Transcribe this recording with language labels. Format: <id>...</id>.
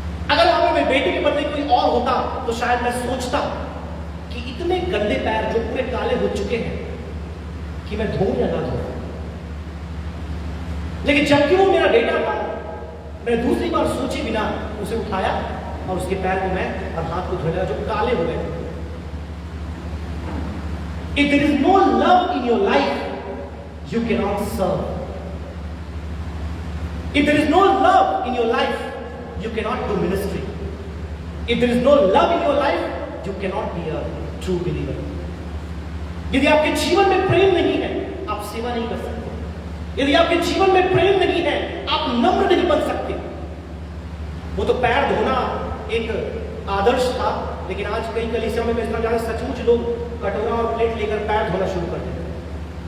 <hi>अगर वहां पर मेरे बेटे के बदले कोई और होता तो शायद मैं सोचता कि इतने गंदे पैर जो पूरे काले हो चुके हैं कि मैं धोऊं या ना धोऊं। लेकिन जबकि वो मेरा बेटा था, मैंने दूसरी बार सोचे बिना उसे उठाया और उसके पैर को मैं और हाथ को धोने जो काले हो गए।</hi> <en>If there is no love in your life, you cannot serve. If there is no love in your life, you cannot do ministry. If there is no love in your life, you cannot be a true believer.</en> <hi>यदि आपके जीवन में प्रेम नहीं है, आप सेवा नहीं कर सकते। यदि आपके जीवन में प्रेम नहीं है, आप नम्र नहीं बन सकते। वो तो पैर धोना एक आदर्श था, लेकिन आज कई कलीसिया में मैं जाना सचमुच लोग कटोरा और प्लेट लेकर पैर धोना शुरू कर देते हैं।</hi>